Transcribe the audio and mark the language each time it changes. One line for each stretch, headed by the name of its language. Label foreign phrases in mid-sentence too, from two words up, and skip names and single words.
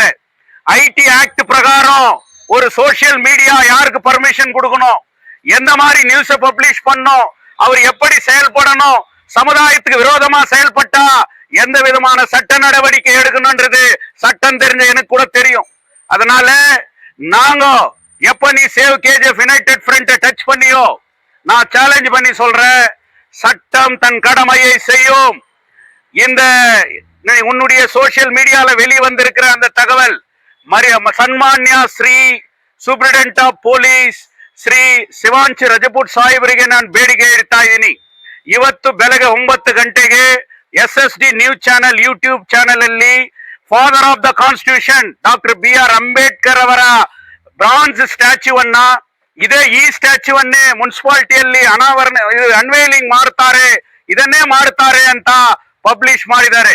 Tamil: IT ஆக்ட் பிரகாரம் ஒரு
English: social media
Tamil: யாருக்கு பர்மிஷன் கொடுக்கணும், எந்த மாதிரி நியூஸ பப்ளிஷ் பண்ணும், அவர் எப்படி செயல்படணும், சமுதாயத்துக்கு விரோதமா செயல்பட்டா எந்த விதமான சட்ட நடவடிக்கை எடுக்கணும்ன்றது சட்டம் தெரிஞ்ச எனக்கு கூட தெரியும். அதனால நாங்க எப்ப நீ சேவ் KGF யுனைடெட் ஃப்ரண்ட் டச் பண்ணியோ நான் சேலஞ்ச் பண்ணி சொல்றேன், சட்டம் தன் கடமையை செய்யும். இந்த உன்னுடைய சோசியல் மீடியால வெளிவந்திருக்கிற அந்த தகவல்
Kannada: ಸನ್ಮಾನ್ಯ ಶ್ರೀ
English: Superintendent of Police
Kannada: ಶ್ರೀ ಶಿವಾಂಶಿ ರಜಪೂತ್ ಸಾಹೇಬರಿಗೆ ನಾನು ಬೇಡಿಕೆ ಇಡ್ತಾ ಇದ್ದೀನಿ. ಇವತ್ತು ಬೆಳಗ್ಗೆ 9 ಗಂಟೆಗೆ SSD
English: news channel YouTube channel
Kannada: ಅಲ್ಲಿ
English: Father of the Constitution
Kannada: ಡಾಕ್ಟರ್ BR ಅಂಬೇಡ್ಕರ್ ಅವರ ಬ್ರಾನ್ಸ್ ಸ್ಟ್ಯಾಚ್ಯೂವನ್ನ ಈ ಸ್ಟ್ಯಾಚ್ಯೂವನ್ನೇ ಮುನ್ಸಿಪಾಲಿಟಿಯಲ್ಲಿ ಅನ್ವೇಲಿಂಗ್ ಮಾಡ್ತಾರೆ, ಇದನ್ನೇ ಮಾಡ್ತಾರೆ ಅಂತ ಪಬ್ಲಿಷ್ ಮಾಡಿದ್ದಾರೆ.